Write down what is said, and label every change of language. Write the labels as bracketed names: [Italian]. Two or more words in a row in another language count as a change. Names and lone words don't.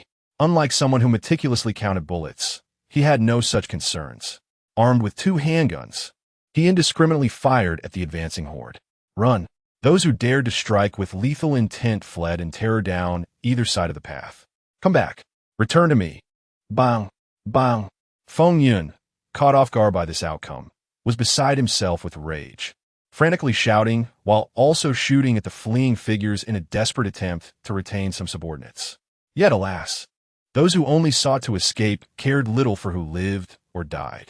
[English] Unlike someone who meticulously counted bullets, he had no such concerns. Armed with two handguns, he indiscriminately fired at the advancing horde. Run! Those who dared to strike with lethal intent fled in terror down either side of the path. Come back. Return to me. Bang! Bang! Feng Yun, caught off guard by this outcome, was beside himself with rage, frantically shouting while also shooting at the fleeing figures in a desperate attempt to retain some subordinates. Yet, alas, those who only sought to escape cared little for who lived or died.